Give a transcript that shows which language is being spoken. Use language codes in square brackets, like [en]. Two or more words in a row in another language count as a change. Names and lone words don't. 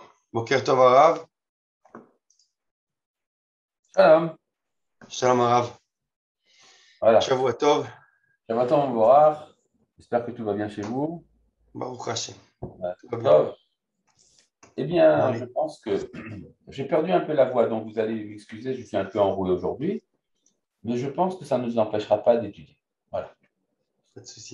[he] בוקר טוב הרב, Shalom. שלום הרב, [fr] Voilà. [he] שבוע טוב, שבת שלום. [fr] J'espère que tout va bien chez vous. [he] ברוך השם, [fr] Ouais. tout va bien. Tov. Eh bien, je Allez, pense que j'ai perdu un peu la voix, donc vous allez m'excuser, je suis un peu enroué aujourd'hui, mais je pense que ça ne nous empêchera pas d'étudier. Voilà. pas de souci.